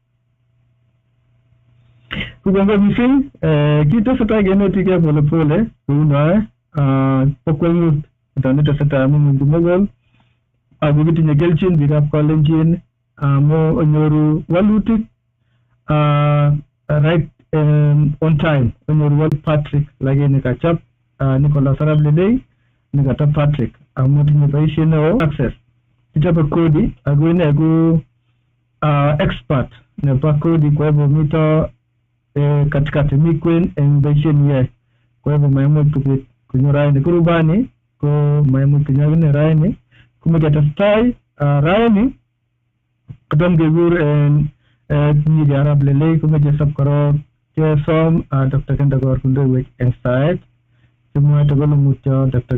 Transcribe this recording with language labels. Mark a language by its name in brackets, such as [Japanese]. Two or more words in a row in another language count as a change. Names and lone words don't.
[Kalenjin] Kukongoi missing kitesetai kenetikei polepole kounoe bo kwengut netesetai amu komugul ako kitinye kelchin biikab Kalenjin amu onyoru walutik [English] right on time. [Kalenjin] Onyoru wal Patrick lakini kachap Nicholas Arap Lelei nikata Patrick amu tinye boisiet neo access. Kichope kodi ako ine ku expert nebo kodi, [Swahili] kwa hivyo [Kalenjin] mito katikati mi kwen eng boisiet niyae. [Swahili] Kwa hivyo [Kalenjin] maimuch kubit kunyo raini kurubani ko maimuch kunyakine raini kumeketestai raini kotom kekur tinye Arap Lelei kumeche sab korok kesom Dr. Kendakor kondowech eng saet simwae tugul mutyo Dr.